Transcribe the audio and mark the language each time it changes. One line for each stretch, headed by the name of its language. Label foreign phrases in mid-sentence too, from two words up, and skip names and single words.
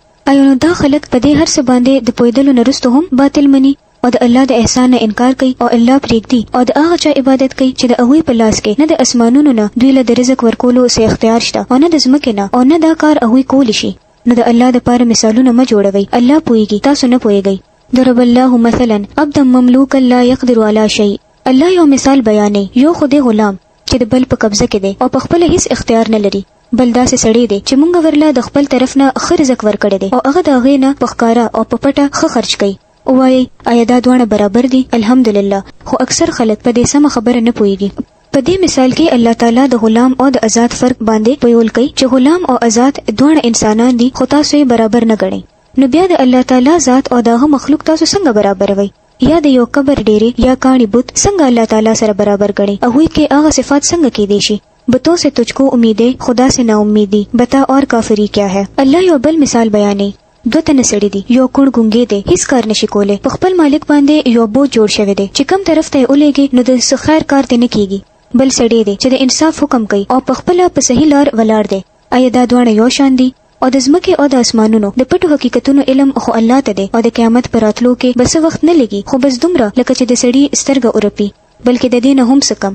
Pashto: ایو نو دا خلک په دې هر څه باندې د پویدلو نه رستو هم باطل مني او د الله د احسان نه انکار کوي او الله پرېږدي او د هغه چا عبادت کوي چې د هغوی په لاس کې نه د اسمانونو نه دوی له د رزق ورکولو څه اختیار شته او نه د ځمکې نه او نه دا کار هغوی کولی شي. نو د الله دپاره مثالونه مه جوړوئ. الله پوهیږي تاسو نه پوهیږئ.
Arabic: ضرب الله مثلا عبدا مملوکا لا يقدر على شيء.
Pashto: الله یو مثال بیانې یو خدای غلام چې د بل په قبضه کې دی او په خپل هیڅ اختیار نه لري بل داسې سړی دی چې مونږ ورله د خپل طرف نه ښه رزق ورکړی دی او هغه د هغې نه په ښکاره او په پټه ښه خرچ کوي. ووایئ آیا دا دواړه برابر دي؟ الحمدلله. خو اکثر خلک په دې سمه خبره نه پوهیږي. په دې مثال کې الله تعالی د غلام او د آزاد فرق باندې پویول کوي چې غلام او آزاد دواړه انسانان دي خو تاسو یې برابر نه ګڼئ. نو بیا د الله تعالی ذات او دغه مخلوق تاسو څنګه برابروئ؟ یا د یو قبر ډیره یا کاڼي بت څنګه الله تعالی سره برابر کړي او هغوی کې هغه صفات څنګه کې دي شي؟
Urdu: بتوں سے تجھ کو امیدیں خدا سے نا امیدی بتا اور کافری کیا ہے.
Pashto: الله یو بل مثال بیانې دوه تنه سړي دي یو کوڼ ګونګی دی هیڅ کار نشي کولی په خپل مالک باندې یو بوج جوړ شوی دی چې کم طرف ته یې ولېږي نو د څه خیر کار دی نه کیږي. بل سړی دی چې د انصاف حکم کوي او په خپله په صحیح لار ولاړ دی. آیا دا دواړه یو شان دي؟ او د ځمکې او د اسمانونو د پټو حقیقتونو علم خو الله ته دی او د قیامت پر راتلو کې بس وخت نه لګي خو بس دومره لکه چې د سړي سترګه اورپي بلکې د دې نه هم څه کم.